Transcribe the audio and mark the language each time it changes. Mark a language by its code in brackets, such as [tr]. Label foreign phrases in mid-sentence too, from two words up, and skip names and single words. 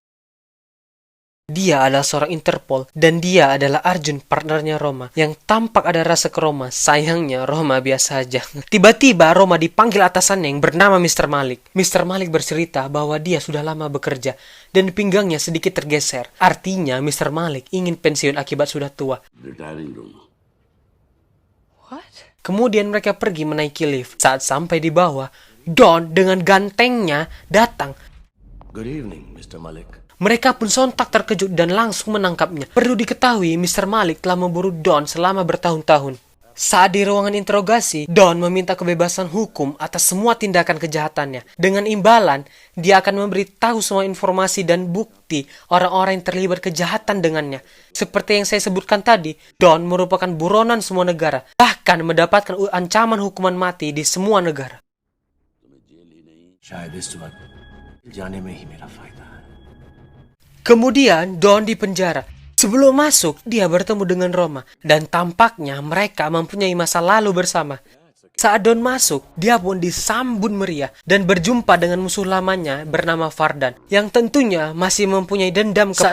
[id] Dia adalah seorang Interpol, dan dia adalah Arjun, partnernya Roma, yang tampak ada rasa ke Roma. Sayangnya, Roma biasa aja. Tiba-tiba, Roma dipanggil atasannya yang bernama Mr. Malik. Mr. Malik bercerita bahwa dia sudah lama bekerja, dan pinggangnya sedikit tergeser. Artinya, Mr. Malik ingin pensiun akibat sudah tua. [en] Retiring room. [id] Kemudian mereka pergi menaiki lift. Saat sampai di bawah, Don dengan gantengnya datang. [en] Good evening Mister Malik. [id] Mereka pun sontak terkejut dan langsung menangkapnya. Perlu diketahui, Mr. Malik telah memburu Don selama bertahun-tahun. Saat di ruangan interogasi, Don meminta kebebasan hukum atas semua tindakan kejahatannya. Dengan imbalan, dia akan memberitahu semua informasi dan bukti orang-orang yang terlibat kejahatan dengannya. Seperti yang saya sebutkan tadi, Don merupakan buronan semua negara, bahkan mendapatkan ancaman hukuman mati di semua negara. [hi] शायद इस वक्त जाने में ही मेरा फायदा है। [id] Kemudian, Don dipenjara. Sebelum masuk, dia bertemu dengan Roma, dan tampaknya mereka mempunyai masa lalu bersama. Saat Don masuk, dia pun disambut meriah dan berjumpa dengan musuh lamanya bernama Fardan, yang tentunya masih mempunyai dendam kepada Don.